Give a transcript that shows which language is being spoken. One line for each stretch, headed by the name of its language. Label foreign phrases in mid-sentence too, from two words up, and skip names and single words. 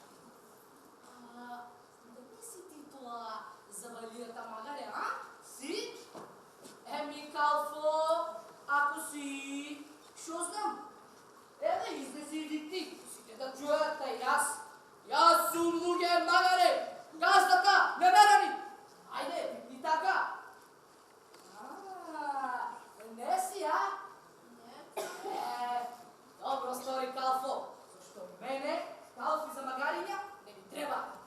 Macedonian: Дали си ти това завалията магаре, а? Си? Калфо, ако си, шо знам? Излези и ти, сите да чуят, и аз. Аз сум луѓе магаре, газдата, не мерани. Айде, викни така. Не си, а? Не. Добро стори, Калфо, зашто мене, калфи за магариња, не ми треба.